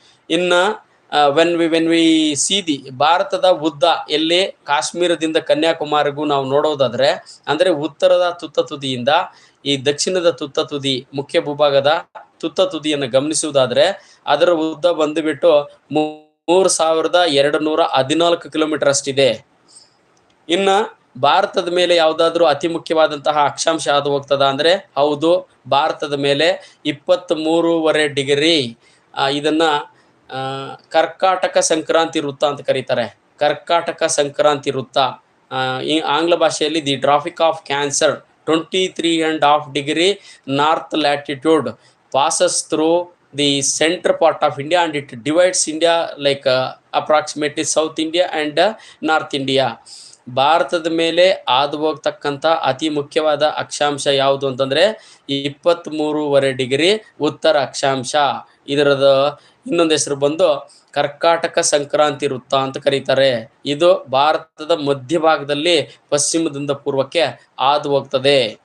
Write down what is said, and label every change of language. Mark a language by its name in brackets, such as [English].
[Kannada] ಇನ್ನು [English] when we see the [Kannada] ಭಾರತದ ಉದ್ದ ಎಲ್ಲಿ ಕಾಶ್ಮೀರದಿಂದ ಕನ್ಯಾಕುಮಾರಿಗೂ ನಾವು ನೋಡೋದಾದರೆ, ಅಂದರೆ ಉತ್ತರದ ತುದಿಯಿಂದ ಈ ದಕ್ಷಿಣದ ತುದಿ, ಮುಖ್ಯ ಭೂಭಾಗದ ತುದಿಯನ್ನು ಗಮನಿಸುವುದಾದರೆ, ಅದರ ಉದ್ದ ಬಂದುಬಿಟ್ಟು 3,214 ಕಿಲೋಮೀಟರ್ ಅಷ್ಟಿದೆ. ಇನ್ನು ಭಾರತದ ಮೇಲೆ ಯಾವುದಾದ್ರೂ ಅತಿ ಮುಖ್ಯವಾದಂತಹ ಅಕ್ಷಾಂಶ ಹಾದು ಹೋಗ್ತದ ಅಂದರೆ, ಹೌದು, ಭಾರತದ ಮೇಲೆ 23.5 ಡಿಗ್ರಿ, ಇದನ್ನು ಕರ್ಕಾಟಕ ಸಂಕ್ರಾಂತಿ ವೃತ್ತ ಅಂತ ಕರೀತಾರೆ. ಕರ್ಕಾಟಕ ಸಂಕ್ರಾಂತಿ ವೃತ್ತ, ಈ ಆಂಗ್ಲ ಭಾಷೆಯಲ್ಲಿ [English] The Tropic of Cancer 23.5 degree north latitude passes through the center part of India and it divides India like approximately South India and North India. [Kannada] ಭಾರತದ ಮೇಲೆ ಹಾದು ಹೋಗ್ತಕ್ಕಂಥ ಅತಿ ಮುಖ್ಯವಾದ ಅಕ್ಷಾಂಶ ಯಾವುದು ಅಂತಂದರೆ 23.5 ಡಿಗ್ರಿ ಉತ್ತರ ಅಕ್ಷಾಂಶ. ಇದರದ ಇನ್ನೊಂದು ಹೆಸರು ಬಂದು ಕರ್ಕಾಟಕ ಸಂಕ್ರಾಂತಿ ವೃತ್ತ ಅಂತ ಕರೀತಾರೆ. ಇದು ಭಾರತದ ಮಧ್ಯಭಾಗದಲ್ಲಿ ಪಶ್ಚಿಮದಿಂದ ಪೂರ್ವಕ್ಕೆ ಹಾದು ಹೋಗ್ತದೆ.